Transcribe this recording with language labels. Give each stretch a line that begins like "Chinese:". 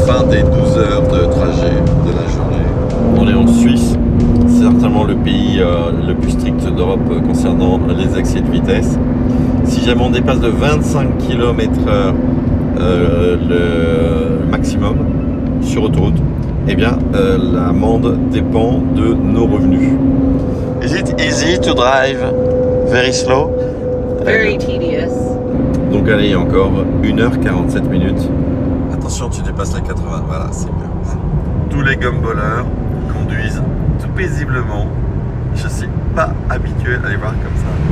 French: Des 12 heures de trajet de la journée. On est en Suisse, c'est certainement le pays le plus strict d'Europe concernant les excès de vitesse. Si jamais on dépasse de 25 km/h le maximum sur autoroute, eh bien l'amende dépend de nos revenus.
English: Is it easy to drive very slow? Very tedious.
French: Donc allez, il y a encore 1h47 minutes. Attention, tu dépasses la 80, voilà, c'est bien. Tous les gumballeurs conduisent tout paisiblement. Je suis pas habitué à les voir comme ça.